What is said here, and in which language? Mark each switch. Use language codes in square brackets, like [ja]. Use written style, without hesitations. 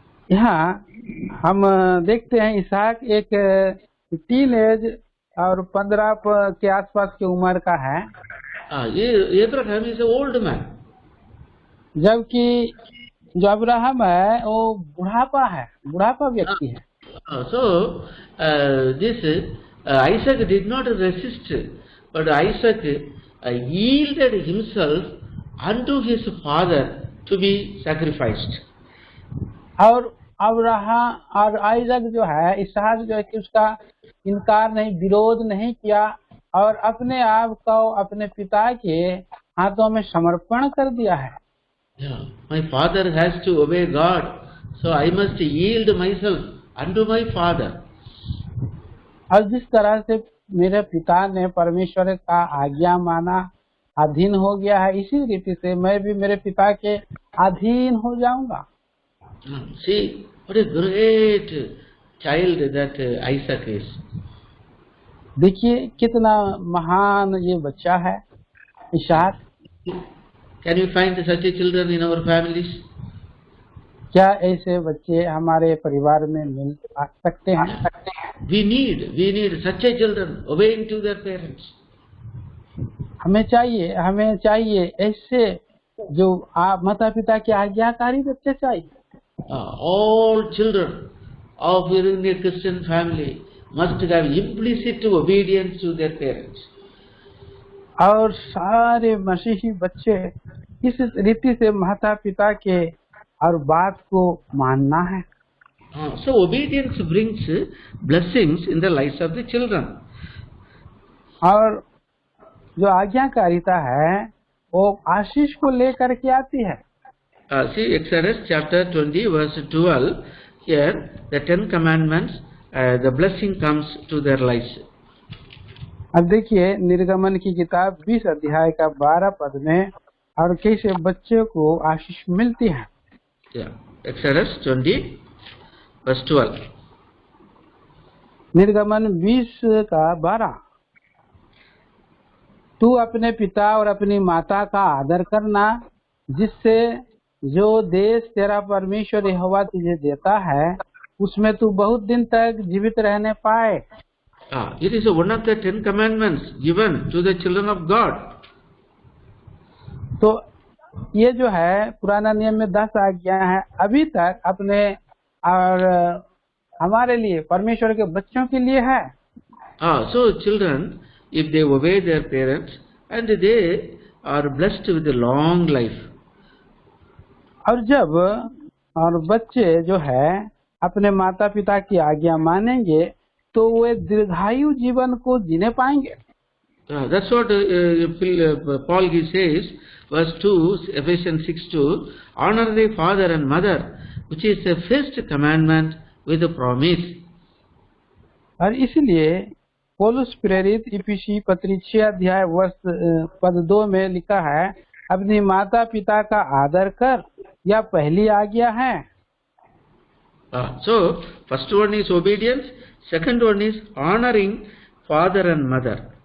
[hi] यहाँ हम देखते हैं इसहाक एक टीनेज और 15 के आसपास की उम्र का है, [en] Abraham is an old man. [hi] जबकि जो अब्राहम है वो बुढ़ापा व्यक्ति है। [en] So this Isaac did not resist, but Isaac yielded himself unto his father to be sacrificed. [hi] और अब्राहम और आइजक जो है, इसहाक जो है कि उसका इनकार नहीं, विरोध नहीं किया और अपने आप को अपने पिता के हाथों में समर्पण कर दिया है। [en] Yeah, my father has to obey God, so I must yield myself unto my father. [hi] और जिस तरह से मेरे पिता ने परमेश्वर का आज्ञा माना, अधीन हो गया है, इसी रीति से मैं भी मेरे पिता के अधीन हो जाऊंगा। [en] See, what a great child that Isaac is. [hi] देखिए कितना महान ये बच्चा है इसहाक। [en] Can you find such a children in our families? [hi] क्या ऐसे बच्चे हमारे परिवार में मिल सकते हैं? [en] We need such a children obeying to their parents. [hi] हमें चाहिए ऐसे जो आप माता पिता के आज्ञाकारी बच्चे चाहिए। [en] All children of a Christian family must have implicit obedience to their parents. [hi] और सारे मसीही बच्चे इस रीति से माता पिता के और बात को मानना है। [en] So obedience brings blessings in the lives of the children. [hi] और जो आज्ञाकारिता है वो आशीष को लेकर के आती है। [en] See Exodus chapter 20 verse 12. Here the 10 commandments, the blessing comes to their lives. [hi] अब देखिए निर्गमन की किताब 20 अध्याय का 12 पद में और कैसे बच्चे को आशीष मिलती है। [en] Yeah, Exodus 20 verse 12. [hi] निर्गमन 20 का 12, तू अपने पिता और अपनी माता का आदर करना, जिससे जो देश तेरा परमेश्वर यहोवा तुझे देता है उसमें तू बहुत दिन तक जीवित रहने पाए। [en] It is one of the 10 commandments given to the children of God. [hi] तो ये जो है पुराना नियम में 10 आज्ञा है, अभी तक अपने और हमारे लिए परमेश्वर के बच्चों के लिए है। [en] So children, if they obey their parents, and they are blessed with a long life. [hi] और जब और बच्चे जो है अपने माता पिता की आज्ञा मानेंगे तो वे दीर्घायु जीवन को जीने पाएंगे। [en] That's what Paul says, verse 2, Ephesians 6:2, honor thy father and mother, which is the first commandment with a promise. [hi] और इसलिए पौलुस प्रेरित इफिसी पत्री 6 अध्याय पद 2 में लिखा है, अपनी माता पिता का आदर कर, यह पहली आज्ञा है। [en] So first one is obedience, second one is honoring father and mother.